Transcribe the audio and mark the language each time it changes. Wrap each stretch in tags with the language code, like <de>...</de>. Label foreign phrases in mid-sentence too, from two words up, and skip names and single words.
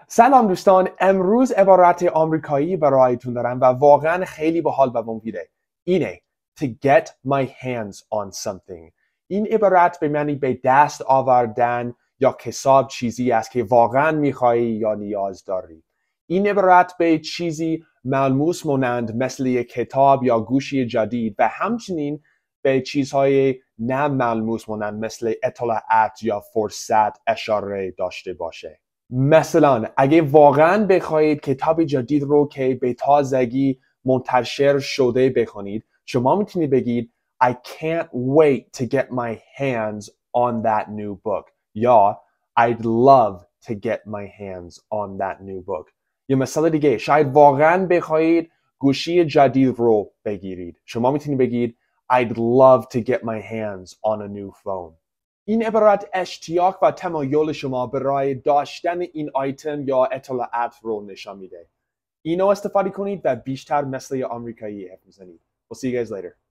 <fa>سلام دوستان، امروز عبارت آمریکایی برایتون دارم و واقعا خیلی باحال و مفیده.</fa> <en>اینه to get my hands on something.</en> <fa>این عبارت به معنی به دست آوردن یا کسب چیزی است که واقعا میخوایی یا نیاز داری. این عبارت به چیزی ملموس مانند مثل یک کتاب یا گوشی جدید و همچنین به چیزهای نه ملموس مانند مثل اطلاعات یا فرصت اشاره داشته باشه. مثلا اگه واقعا بخواید کتاب جدید رو که به تازگی منتشر شده بخونید، شما میتونید بگید</fa> <en>I can't wait to get my hands on that new book</en> <fa>یا</fa> <en>I'd love to get my hands on that new book.</en> <fa>یا مثال دیگه، شاید واقعا بخواید گوشی جدید رو بگیرید، شما میتونید بگید</fa> <en>I'd love to get my hands on a new phone.</en> <fa>این عبارت اشتیاق و تمایل شما برای داشتن این آیتم یا اطلاعات رو نشان میده. اینو استفاده کنید و بیشتر مثل آمریکایی حرف بزنید.</fa> <en>We'll see you guys later.</en>